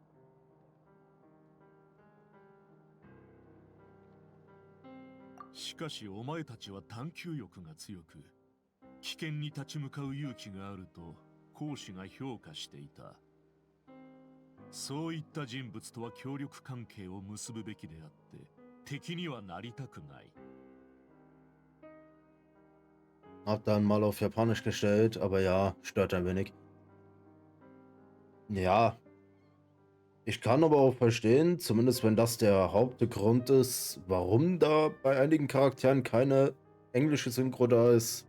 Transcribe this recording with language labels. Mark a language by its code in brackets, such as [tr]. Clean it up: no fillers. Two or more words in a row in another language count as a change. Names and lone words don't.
[ja] しかしお前たちは探求欲が強く、危険に立ち向かう勇気があると講師が評価していた。そういった人物とは協力関係を結ぶべきであって、敵にはなりたくない。 [de] Hab dann mal auf Japanisch gestellt, aber ja, stört ein wenig. Ja, ich kann aber auch verstehen, zumindest wenn das der Hauptgrund ist, warum da bei einigen Charakteren keine englische Synchro da ist.